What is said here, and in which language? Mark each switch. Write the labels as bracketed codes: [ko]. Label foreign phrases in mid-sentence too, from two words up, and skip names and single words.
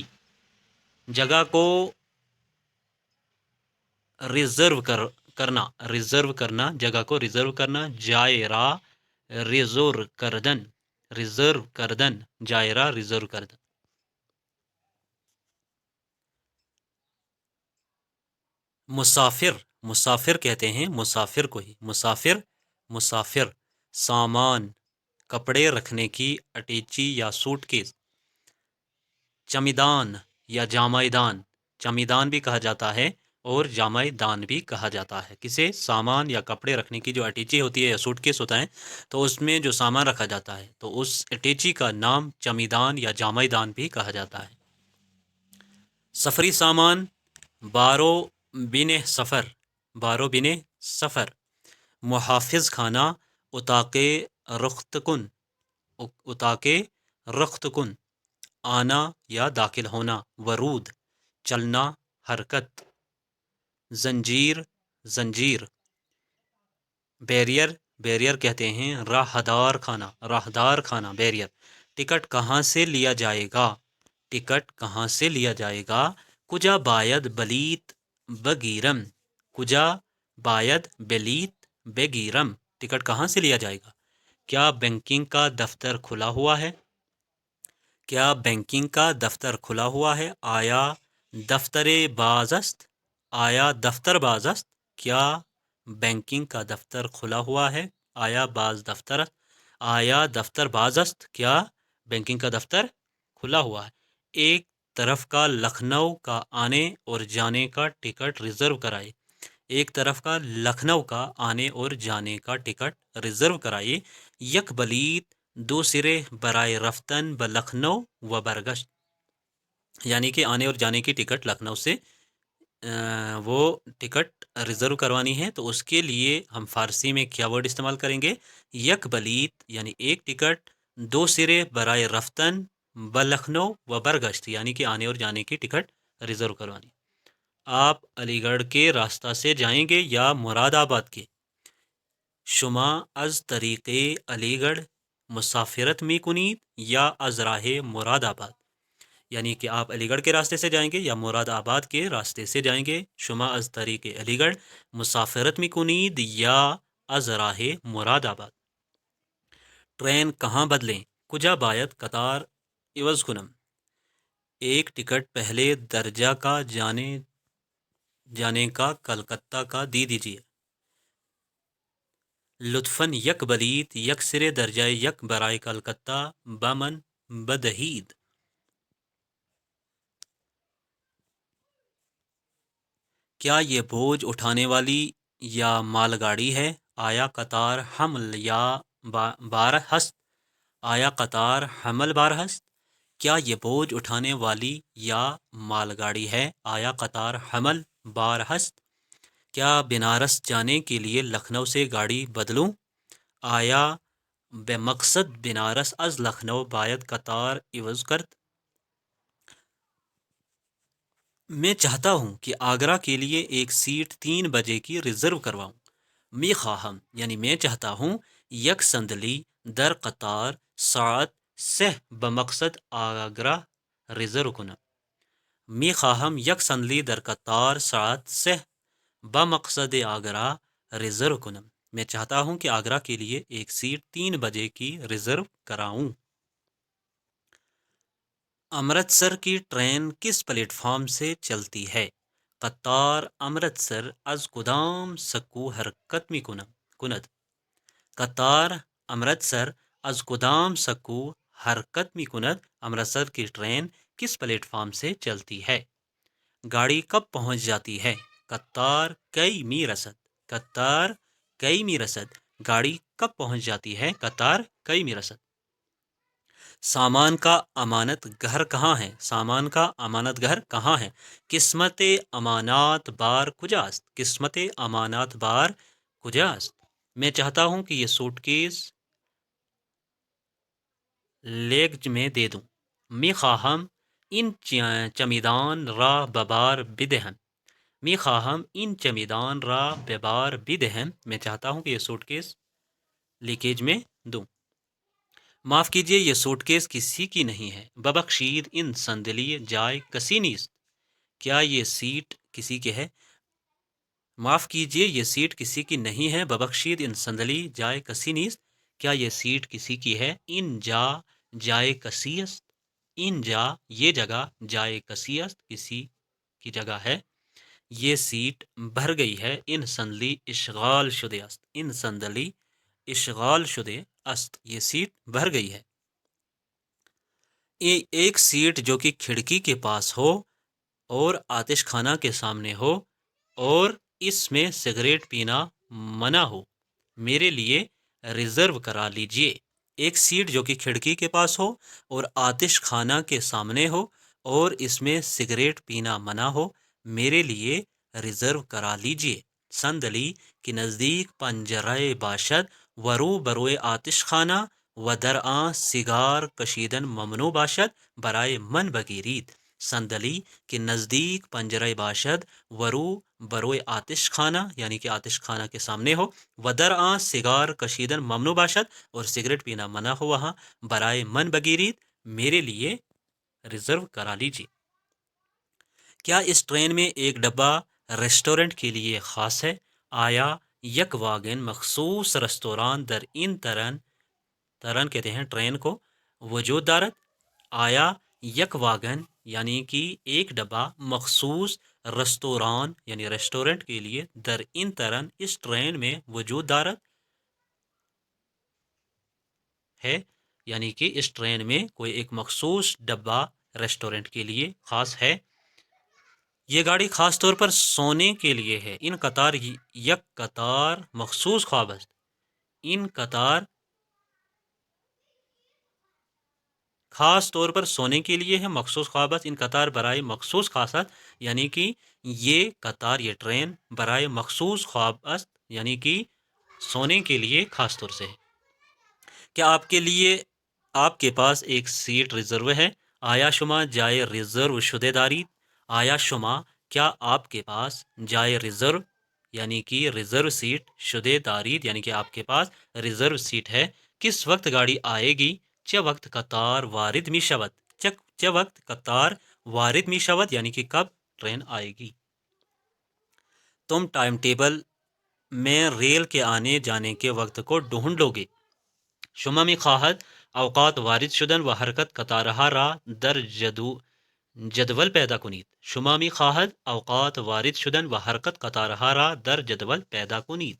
[ur] جگہ کو ریزرو کرنا، ریزرو کرنا، جگہ کو ریزرو کرنا. [fa] جا را رزرو کردن، رزرو کردن، جا را رزرو کردن. [ur] مسافر، مسافر کہتے ہیں مسافر کو ہی، مسافر، مسافر۔ سامان، کپڑے رکھنے کی اٹیچی یا سوٹ کیس۔ چمیدان یا جامائدان، چمیدان بھی کہا جاتا ہے اور جامائدان بھی کہا جاتا ہے کسے؟ سامان یا کپڑے رکھنے کی جو اٹیچی ہوتی ہے یا سوٹ کیس ہوتا ہے، تو اس میں جو سامان رکھا جاتا ہے تو اس اٹیچی کا نام چمیدان یا جامائدان بھی کہا جاتا ہے۔ سفری سامان، [fa] بارو بن سفر، بارو بن سفر۔ [ur] محافظ خانہ، [fa] اتاق رخت کن، اتاق رخت کن۔ [ur] آنا یا داخل ہونا، ورود، چلنا، حرکت۔ زنجیر، زنجیر۔ بیریئر، بیریئر کہتے ہیں [fa] راہدار خانہ، راہدار خانہ، [ur] بیریئر۔ ٹکٹ کہاں سے لیا جائے گا؟ ٹکٹ کہاں سے لیا جائے گا؟ [fa] کجا باید بلیت بگیرم، کجا باید بلیت بگیرم۔ [ur] ٹکٹ کہاں سے لیا جائے گا؟ کیا بینکنگ کا دفتر کھلا ہوا ہے؟ کیا بینکنگ کا دفتر کھلا ہوا ہے؟ [fa] آیا دفتر باز است؟ آیا دفتر باز است؟ [ur] کیا بینکنگ کا دفتر کھلا ہوا ہے؟ [fa] آیا باز دفتر، آیا دفتر باز است؟ [ur] کیا بینکنگ کا دفتر کھلا ہوا ہے؟ ایک طرف کا لکھنؤ کا آنے اور جانے کا ٹکٹ ریزرو کرائے، ایک طرف کا لکھنؤ کا آنے اور جانے کا ٹکٹ ریزرو کرائیے۔ [fa] یک بلیت دو سرے برائے رفتن ب لکھنؤ و برگشت، [ur] یعنی کہ آنے اور جانے کی ٹکٹ لکھنؤ سے وہ ٹکٹ ریزرو کروانی ہے، تو اس کے لیے ہم فارسی میں کیا ورڈ استعمال کریں گے؟ [fa] یک بلیت [ur] یعنی ایک ٹکٹ، [fa] دو سرے برائے رفتن ب لکھنؤ و برگشت، [ur] یعنی کہ آنے اور جانے کی ٹکٹ ریزرو کروانی۔ آپ علی گڑھ کے راستہ سے جائیں گے یا مراد آباد کے؟ [fa] شما از طریق علی گڑھ مسافرت می کنید یا از راہ مراد آباد، [ur] یعنی کہ آپ علی گڑھ کے راستے سے جائیں گے یا مراد آباد کے راستے سے جائیں گے۔ [fa] شما از طریق علی گڑھ مسافرت می کنید یا از راہ مراد آباد۔ [ur] ٹرین کہاں بدلیں؟ [fa] کجا باید قطار عوض کنم۔ [ur] ایک ٹکٹ پہلے درجہ کا جانے کا کلکتہ کا دی دیجیے۔ [fa] لطفاً یک بلیت یک سرے درجہ یک برائے کلکتہ بمن بدہید۔ [ur] کیا یہ بوجھ اٹھانے والی یا مال گاڑی ہے؟ [fa] آیا قطار حمل یا بار ہست؟ آیا قطار حمل بار ہست؟ [ur] کیا یہ بوجھ اٹھانے والی یا مال گاڑی ہے؟ [fa] آیا قطار حمل بار ہست؟ [ur] کیا بنارس جانے کے لیے لکھنؤ سے گاڑی بدلوں؟ [fa] آیا بے مقصد بنارس از لکھنؤ باید قطار عوض کرد؟ [ur] میں چاہتا ہوں کہ آگرہ کے لیے ایک سیٹ 3 بجے کی ریزرو کرواؤں۔ [fa] می خواہم [ur] یعنی میں چاہتا ہوں، [fa] یک صندلی در قطار ساعت 3 بمقصد آگرہ ریزرو کنم۔ می خواہم یک صندلی در قطار ساعت 3 بمقصد آگرہ ریزرو کنم۔ [ur] میں چاہتا ہوں کہ آگرہ کے لیے ایک سیٹ 3 بجے کی ریزرو کراؤں۔ امرتسر کی ٹرین کس پلیٹ فارم سے چلتی ہے؟ [fa] قطار امرتسر از کدام سکو حرکت می کند؟ قطار امرتسر از کدام سکو حرکت می کند؟ [ur] امرتسر کی ٹرین کس پلیٹ فارم سے چلتی ہے؟ گاڑی کب پہنچ جاتی ہے؟ [fa] قطار کی می رسد، قطار کی می رسد۔ [ur] گاڑی کب پہنچ جاتی ہے؟ [fa] قطار کی می رسد۔ [ur] سامان کا امانت گھر کہاں ہے؟ سامان کا امانت گھر کہاں ہے؟ [fa] قسمت امانات بار کجاست؟ قسمت امانات بار کجاست؟ [ur] میں چاہتا ہوں کہ یہ سوٹ کیس لیگج میں دے دوں۔ [fa] می خواہم این چمیدان را ببار بدهم۔ می خواہم این چمیدان را ببار بدهم۔ [ur] میں چاہتا ہوں کہ یہ سوٹ کیس لیکیج میں دوں۔ معاف کیجیے، یہ سوٹ کیس کسی کی نہیں ہے۔ [fa] ببخشید ان صندلی جائے کسی نیست۔ [ur] کیا یہ سیٹ کسی کی ہے؟ معاف کیجیے، یہ سیٹ کسی کی نہیں ہے۔ [fa] ببخشید ان صندلی جائے کسی نیست۔ [ur] کیا یہ سیٹ کسی کی ہے؟ [fa] ان جا جائے کسی است۔ ان جا [ur] یہ جگہ، [fa] جائے کسی است [ur] کسی کی جگہ ہے۔ یہ سیٹ بھر گئی ہے. [fa] این صندلی اشغال شده است. این صندلی اشغال شده است. [ur] یہ سیٹ بھر گئی ہے. ایک سیٹ جو کہ کھڑکی کے پاس ہو اور آتش خانہ کے سامنے ہو اور اس میں سگریٹ پینا منع ہو، میرے لیے ریزرو کرا لیجئے. ایک سیٹ جو کہ کھڑکی کے پاس ہو اور آتش خانہ کے سامنے ہو اور اس میں سگریٹ پینا منع ہو، میرے لیے ریزرو کرا لیجئے. [fa] صندلی کے نزدیک پنجرۂ باشد ورو بروئے آتش خانہ و درآں سیگار کشیدن ممنوع باشد برائے من بگیرید. صندلی کے نزدیک پنجرۂ باشد ورو بروئے آتش خانہ [ur] یعنی کہ آتش خانہ کے سامنے ہو، [fa] و درآں سیگار کشیدن ممنوع باشد [ur] اور سگریٹ پینا منع ہو وہاں، [fa] برائے من بگیرید [ur] میرے لیے ریزرو کرا لیجیے. کیا اس ٹرین میں ایک ڈبہ ریسٹورنٹ کے لیے خاص ہے؟ [fa] آیا یک واگن مخصوص ریستوران در این ترن [ur] کہتے ہیں ٹرین کو [fa] وجود دارد؟ آیا یک واگن [ur] یعنی کہ ایک ڈبہ [fa] مخصوص ریستوران [ur] یعنی ریسٹورنٹ کے لیے [fa] در این ترن [ur] اس ٹرین میں [fa] وجود دارد [ur] ہے، یعنی کہ اس ٹرین میں کوئی ایک مخصوص ڈبہ ریسٹورنٹ کے لیے خاص ہے. یہ گاڑی خاص طور پر سونے کے لیے ہے. [fa] ان قطار یک قطار مخصوص خواب است. ان قطار [ur] خاص طور پر سونے کے لیے ہے، [fa] مخصوص خواب است. ان قطار برائے مخصوص خاص است [ur] یعنی کہ یہ قطار یہ ٹرین [fa] برائے مخصوص خواب است [ur] یعنی کہ سونے کے لیے خاص طور سے ہے. کیا آپ کے پاس ایک سیٹ ریزرو ہے؟ [fa] آیا شما جائے ریزرو شده دارید؟ آیا شما [ur] کیا آپ کے پاس [fa] جائے ریزرو [ur] یعنی کہ ریزرو سیٹ [fa] شده دارید [ur] یعنی کہ آپ کے پاس ریزرو سیٹ ہے. کس وقت گاڑی آئے گی؟ [fa] چه وقت قطار وارد می شود. چه وقت قطار وارد می شود [ur] یعنی کہ کب ٹرین آئے گی. تم ٹائم ٹیبل میں ریل کے آنے جانے کے وقت کو ڈھونڈ لو گے. [fa] شما می خواهد اوقات وارد شدن و حرکت قطارها را در جدول پیدا کنید. شما می خواهد اوقات وارد شدن و حرکت قطارها را در جدول پیدا کنید.